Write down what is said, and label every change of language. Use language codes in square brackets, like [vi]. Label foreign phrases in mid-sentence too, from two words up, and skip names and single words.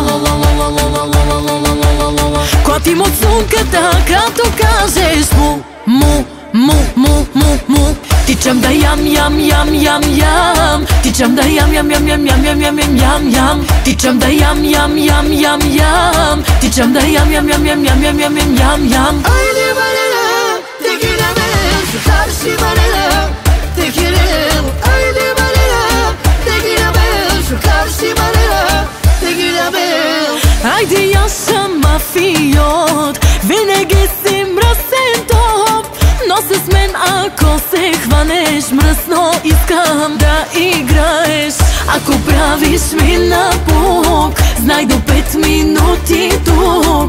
[bg] Клати му цунката, като кажеш му, му, му, му, му, му. Тичам да ям, ям, ям, ям, ям. Тичам да ям, ям, ям, ям, ям, ям, ям, ям, ям, ям. Тичам да ям, ям, ям, ям, ям. Тичам да ям, ям, ям, ям, ям, ям, ям, ям, ям, ям. [tr] Haydi barela, tekileme, şu karşı barela, tekileme. Haydi barela, tekileme, şu karşı barela, tekileme. [bg] Айде, аз съм мафиот, винаги си мръсен топ. Но с мен ако се хванеш мръсно, искам да играеш. Ако правиш ми напук, знай до 5 минути тук.